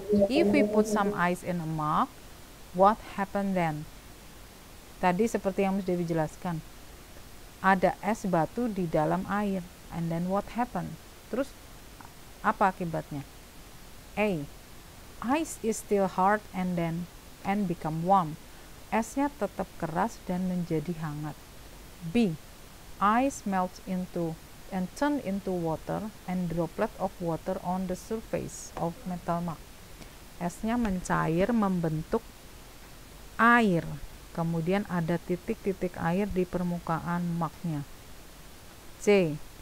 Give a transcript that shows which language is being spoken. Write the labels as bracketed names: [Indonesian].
[English] If we put some ice in a mug, what happen then? [Indonesian] Tadi seperti yang Miss Devi jelaskan. Ada es batu di dalam air. [English] And then what happen? [Indonesian] Terus apa akibatnya? [English] A. Ice is still hard and become warm. [Indonesian] Esnya tetap keras dan menjadi hangat. B. [English] Ice melts into and turn into water and droplet of water on the surface of metal mug. [Indonesian] Esnya mencair membentuk air. Kemudian ada titik-titik air di permukaan mugnya. C.